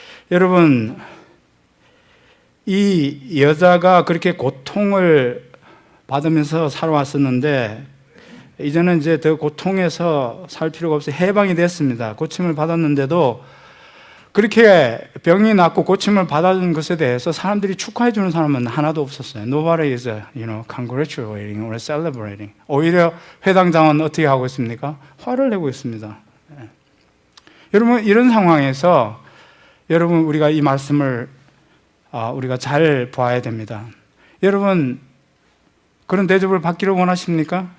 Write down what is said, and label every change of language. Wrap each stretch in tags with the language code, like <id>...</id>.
<ko>여러분, 이 여자가 그렇게 고통을 받으면서 살아왔었는데 이제는 이제 더 고통에서 살 필요가 없어요. 해방이 됐습니다. 고침을 받았는데도 그렇게 병이 낫고 고침을 받은 것에 대해서 사람들이 축하해 주는 사람은 하나도 없었어요.</ko> <en>Nobody is, congratulating or celebrating.</en> <ko>오히려 회당장은 어떻게 하고 있습니까? 화를 내고 있습니다. 여러분, 이런 상황에서 여러분, 우리가 이 말씀을 우리가 잘 봐야 됩니다. 여러분, 그런 대접을 받기를 원하십니까?</ko>